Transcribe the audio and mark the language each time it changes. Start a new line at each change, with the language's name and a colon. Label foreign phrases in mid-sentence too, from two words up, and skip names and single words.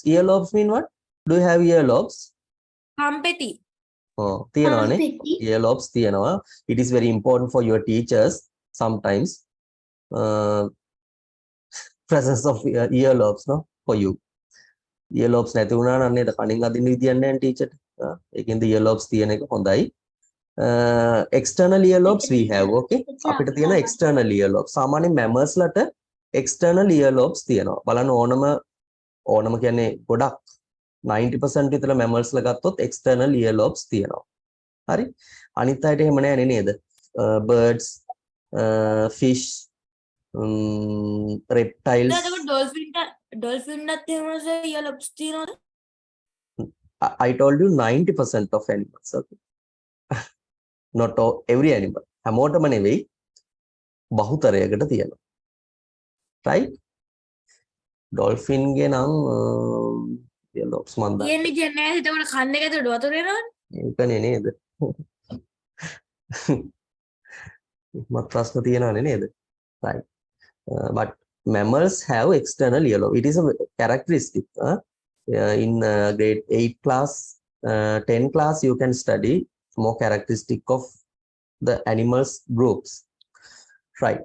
English: Earlobes mean what? Do you have earlobes? Hampeti.
Sinhala: Oh, තියනවානේ. Earlobes තියනවා.
English: It is very important for your teachers sometimes. Presence of earlobes, no, for you.
Sinhala: Earlobes නැති වුණා නම් නේද කණින් අදින්න විදියක් නැහැ ටීචර්. ඒකෙන්ද earlobes තියෙන එක හොඳයි.
English: External earlobes we have, okay.
Sinhala: අපිට තියෙන
English: external earlobes.
Sinhala: සාමාන්‍ය mammals ලට
English: external earlobes
Sinhala: තියෙනවා. බලන්න ඕනම කියන්නේ ගොඩක් 90% විතර mammals ල ගත්තොත්
English: external earlobes
Sinhala: තියෙනවා. හරි. අනිත් අයට එහෙම නැහැ නේද?
English: Birds, fish, reptiles.
Sinhala: ඩොල්ෆින් එකත් එහෙම earlobes තියෙනවද?
English: I told you 90% of animals, okay. Not all, every animal.
Sinhala: හැමෝටම නෙවෙයි බහුතරයකට තියෙනවා. Right? Dolphin ගේ නම් earlobes මන් දන්නේ. කියන්නේ කියන්නේ හිතවල කන්න එක ඇතුළට වතුර එනවනේ. ඒකනේ නේද? මත් ප්‍රශ්න තියෙනවනේ නේද?
English: Right. But mammals have external earlobe. It is a characteristic. In grade 8 class, 10 class, you can study more characteristic of the animals groups. Right.